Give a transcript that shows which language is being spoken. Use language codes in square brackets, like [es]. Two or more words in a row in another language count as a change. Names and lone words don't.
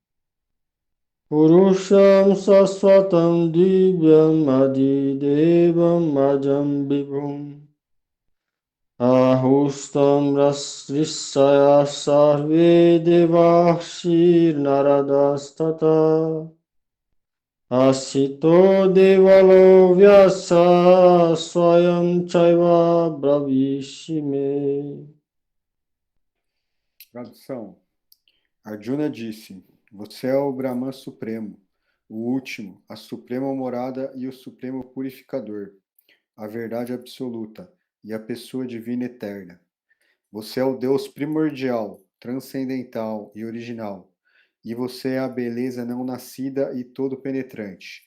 [sa] Purusham Saswatam Divyam Adidevam Ajam Vibhum Ahustam Rasrisaya Sarve Devashir Naradastata Asito Devalo Vyasa Swayam Chaiva Bravishime. [pt] Tradução. Arjuna disse: Você é o Brahman Supremo, o último, a suprema morada e o supremo purificador, a verdade absoluta e a pessoa divina eterna. Você é o Deus primordial, transcendental e original, e você é a beleza não nascida e todo penetrante.